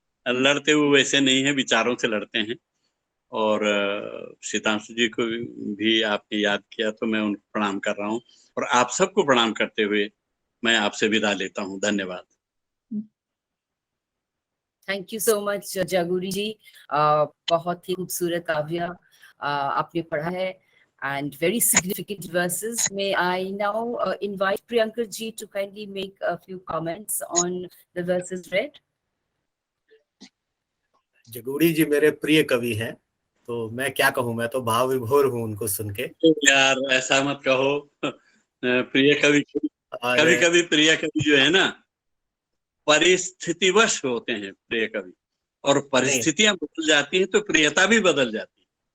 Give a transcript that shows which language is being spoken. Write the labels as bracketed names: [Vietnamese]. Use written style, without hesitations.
[Hindi] लड़ते हुए वैसे नहीं है, विचारों से लड़ते हैं। और शीतांशु जी को भी आपने याद किया तो मैं उनको प्रणाम कर रहा हूँ, और आप सबको प्रणाम करते हुए मैं आपसे विदा लेता हूँ। धन्यवाद। [English] Thank you so much Jaguri ji. [Hindi] बहुत ही खूबसूरत काव्य आपने पढ़ा है, [English] and very significant verses. May I now invite Priyankar ji to kindly make a few comments on the verses read. [Hindi] Jagudi जी मेरे प्रिय कवि हैं, तो मैं क्या कहूँ, मैं तो भाव विभोर हूँ उनको सुन के। यार ऐसा मत कहो। प्रिय कवि, कभी कभी प्रिय कवि जो है ना, परिस्थितिवश होते हैं प्रिय कवि, और परिस्थितियां बदल जाती हैं तो प्रियता भी बदल जाती है।